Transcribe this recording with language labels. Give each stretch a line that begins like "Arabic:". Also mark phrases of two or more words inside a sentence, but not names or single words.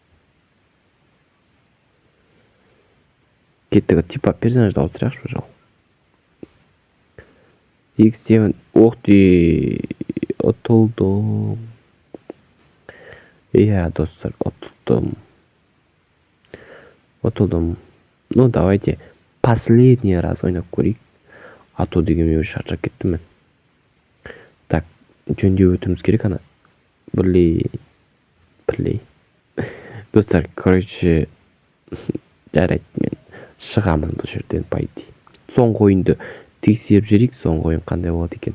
Kazakh: Кеттік, типа персонажды ауыстырайықшы бұл жол.
Russian: 6-7. Ух ты!
Kazakh: Ұтылдым. Иә, достар, ұтылдым.
Russian: Ну, давайте последний раз
Kazakh: ойнап көрейік.
Russian: А то
Kazakh: деген мен шаршап кеттім мен. Так, жөндеп өтуіміз керек ана. Бірлей. Достар, короче, жарайды, мен шығамын бұл жерден,
Russian: по идее.
Kazakh: Соңғы ойынды тексеріп жүрейік, соңғы ойын қандай болады екен.